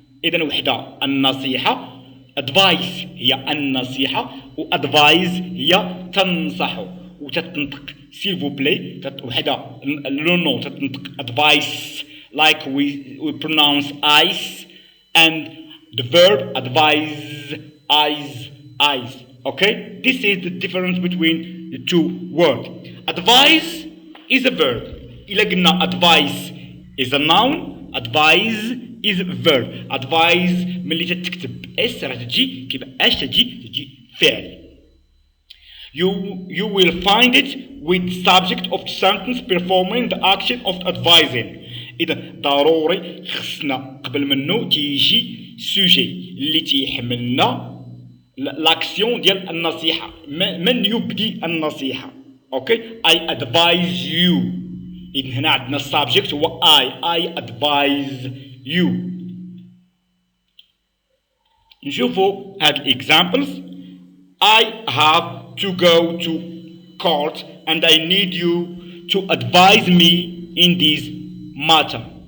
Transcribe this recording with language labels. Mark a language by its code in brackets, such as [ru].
[ar] إذا وحدة النصيحة advice هي النصيحة و advise هي تنصح وتتنطق [fr] s'il vous plaît [ar] وحدة لو نو تتنطق advice [en] like we pronounce ice and the verb advise eyes. Okay, this is the difference between the two words. Advise is a verb. [ar] إلا قلنا [en] advice is a noun advise is verb. [ar] advise ملي تكتب اس راه تجي كيبقى اش تجي فعل. [en] You will find it with subject of the sentence performing the action of advising. [ar] إذا ضروري خصنا قبل منه تيجي سوجي اللي تيحملنا لاكسيون ديال النصيحة. من يبدي النصيحة. [en] Okay I advise you. [ar] إذن هنا عندنا السبجكت هو [en] I advise you. [ar] نشوفوا هاد examples. [en] I have to go to court and I need you to advise me in this matter.